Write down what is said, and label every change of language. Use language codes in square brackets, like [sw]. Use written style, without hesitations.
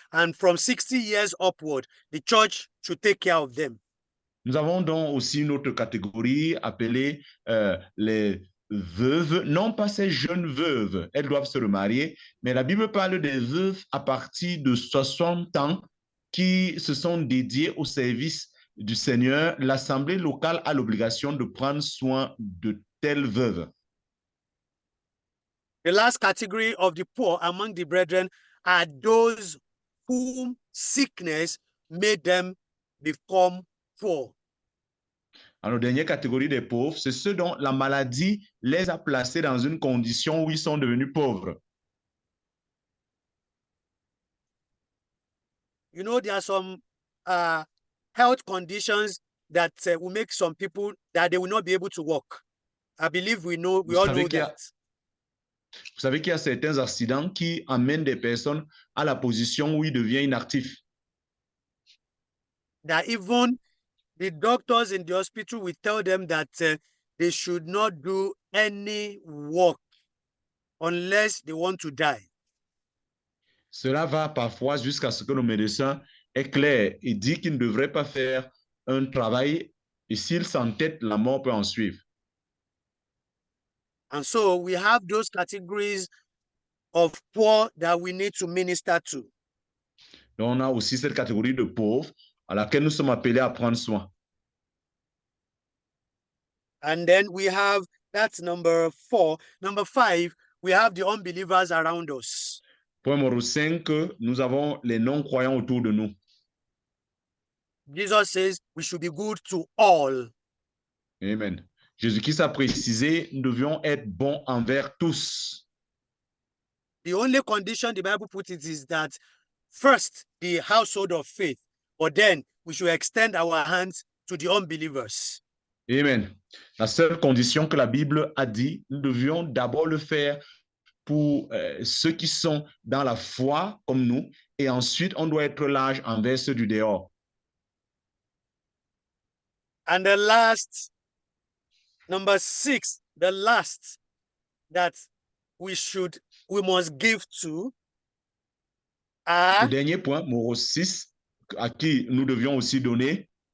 [en] And from 60 years upward, the church should take care of them. [fr] Nous avons donc aussi une autre catégorie appelée les veuves, non pas ces jeunes veuves, elles doivent se remarier, mais la Bible parle des veuves à partir de 60 ans qui se sont dédiées au service du Seigneur. L'Assemblée locale a l'obligation de prendre soin de telles veuves. [en] The last category of the poor among the brethren are those whom sickness made them become poor. [fr] Alors, dernière catégorie des pauvres, c'est ceux dont la maladie les a placés dans une condition où ils sont devenus pauvres. [en] You know, there are some health conditions that will make some people that they will not be able to walk. I believe we all know that. [fr] Vous savez qu'il y a certains accidents qui amènent des personnes à la position où ils deviennent inactifs. [en] That even the doctors in the hospital will tell them that they should not do any work unless they want to die. [fr] Cela va parfois jusqu'à ce que le médecin éclaire et dit qu'il ne devrait pas faire un travail et s'il s'entête, la mort peut en suivre. [en] And so we have those categories of poor that we need to minister to. [fr] Donc, on a aussi cette catégorie de pauvres à laquelle nous sommes appelés à prendre soin. [en] And then we have, that's number 4. Number 5, we have the unbelievers around us. [fr] Point numéro 5, nous avons les non-croyants autour de nous. [en] Jesus says we should be good to all. Amen. [fr] Jésus-Christ a précisé, nous devions être bons envers tous. [en] The only condition the Bible puts it is that first, the household of faith, but then we should extend our hands to the unbelievers. Amen. [fr] La seule condition que la Bible a dit, nous devions d'abord le faire pour ceux qui sont dans la foi comme nous, et ensuite on doit être large envers ceux du dehors. [en] And the last, number 6, the last that we must give to [fr] Le [en] are [fr] dernier point, numéro 6, à qui nous devions aussi donner,